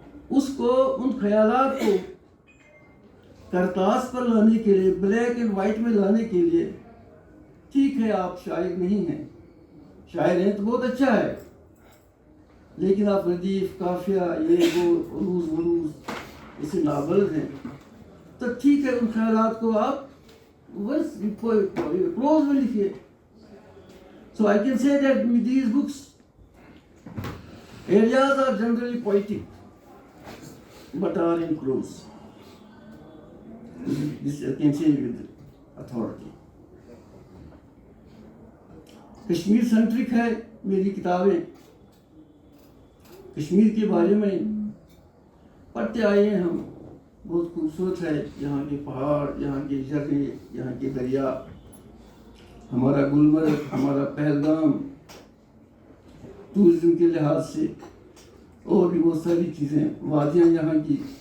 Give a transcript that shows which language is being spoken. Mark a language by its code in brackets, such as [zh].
[ur] اس کو ان خیالات کو کرتاس پر لانے کے لیے، بلیک اینڈ وائٹ میں لانے کے لیے، ٹھیک ہے آپ شاعر نہیں ہیں، شاعر ہیں تو بہت اچھا ہے، لیکن آپ ردیف، قافیہ، یہ وہ عروض ولوز اسے ناول ہیں، تو ٹھیک ہے ان خیالات کو آپ بس پروز میں لکھیے. [en] So I can say that with these books, areas are generally poetic, but are in prose. This I can say with authority. [ur] Kashmir centric ہے میری کتابیں، کشمیر کے بارے میں پڑھتے آئے ہیں ہم. بہت خوبصورت ہے یہاں کے پہاڑ، یہاں کے جھرنے، یہاں کے دریا، ہمارا گلمرگ، ہمارا پہلگام، ٹورزم کے لحاظ سے اور بھی بہت ساری چیزیں، وادیاں یہاں کی.